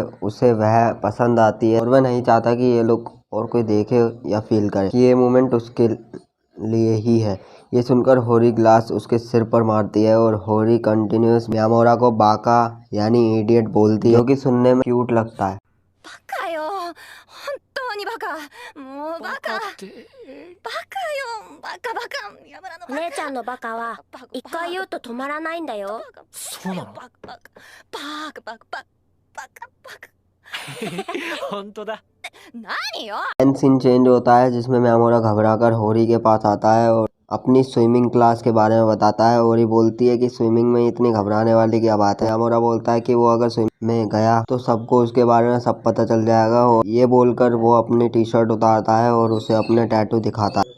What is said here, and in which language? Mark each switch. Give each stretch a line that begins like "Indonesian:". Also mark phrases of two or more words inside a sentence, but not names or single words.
Hindi: उसे वह पसंद आती है और वह नहीं चाहता कि ये लुक और कोई देखे या फील करे कि ये मोमेंट उसके लिए ही है। ये सुनकर होरी ग्लास उसके सिर पर मारती है और होरी कंटिन्यूस मियामोरा को बाका यानी इडियट बोलती है, जो कि सुनने में क्यूट लगता है।
Japanese: バカよ、本当にバカ、もうバカ、バカよ、バカバカ、山田のバカ。姉ちゃんのバカは一回言うと止まらないんだよ。そうなの？バカバカバカバカバカバカバカ。本当だ。何よ？
Hindi: एंड सीन चेंज होता है जिसमें मियामोरा घबराकर होरी के पास आता है और अपनी
English: swimming class
Hindi: के बारे में बताता है। होरी बोलती है कि स्विमिंग में इतनी घबराने वाली क्या बात है। मियामोरा बोलता है कि वो अगर स्विमिंग में गया तो सबको उसके बारे में सब पता चल जाएगा। और ये बोलकर वो अपनी
English: T shirt
Hindi: उतारता है और उसे अपने टैटू दिखाता है।